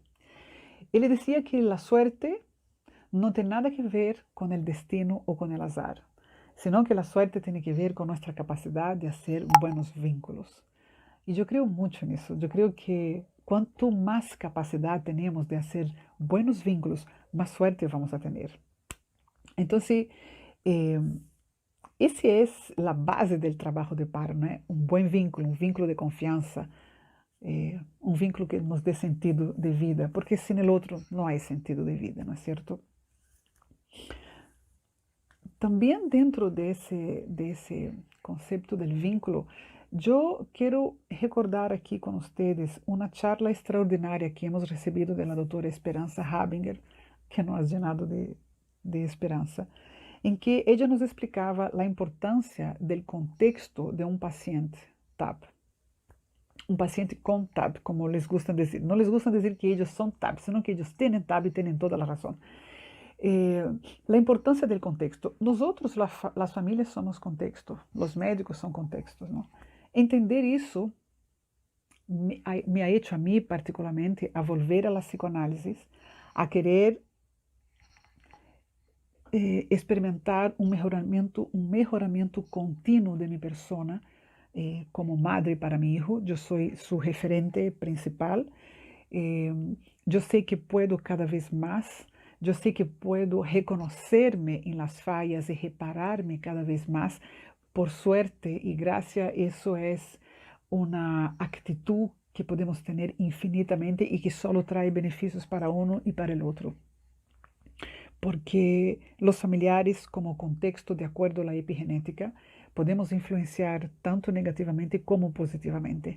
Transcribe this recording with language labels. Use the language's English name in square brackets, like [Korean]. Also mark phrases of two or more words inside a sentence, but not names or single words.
[Spanish] Él decía que la suerte no tiene nada que ver con el destino o con el azar, sino que la suerte tiene que ver con nuestra capacidad de hacer buenos vínculos. Y yo creo mucho en eso. Yo creo que cuanto más capacidad tenemos de hacer buenos vínculos, más suerte vamos a tener. Entonces, [Portuguese] Esse é a base do trabalho de par, né? Um bom vínculo, um vínculo de confiança, um vínculo que nos dê sentido de vida, porque sem o outro não há sentido de vida, não é certo? Também dentro desse conceito do vínculo, eu quero recordar aqui com vocês uma charla extraordinária que hemos recebido da doutora Esperança Habinger, [Spanish] que nos ha llenado de [Portuguese] esperança, em que ela nos explicava a importância do contexto de um paciente TAP. Um paciente com TAP, como [Spanish] les gustan [Portuguese] dizer. Não [Spanish] les gusta [Portuguese] dizer que eles são TAP, senão que eles têm TAP e têm toda a razão. A importância do contexto. Nosotros, as famílias, somos contexto. Os médicos são contextos, não? Entender isso [Spanish] me ha hecho [Portuguese] a mim, particularmente, [Spanish] a volver a la psicoanálisis, [Portuguese] a querer experimentar um melhoramento contínuo de minha [Spanish] persona como madre para mi hijo. [Portuguese] Eu sou seu referente principal. Eu sei que puedo cada vez mais. Eu sei que [Spanish] puedo reconocer-me [Portuguese] em [Spanish] las fallas [Portuguese] e reparar-me cada vez mais. Por suerte e graça, isso é uma actitud que podemos ter infinitamente e que só traz benefícios para um e para o outro. Porque os familiares, como contexto de acordo à epigenética, podemos influenciar tanto negativamente como positivamente.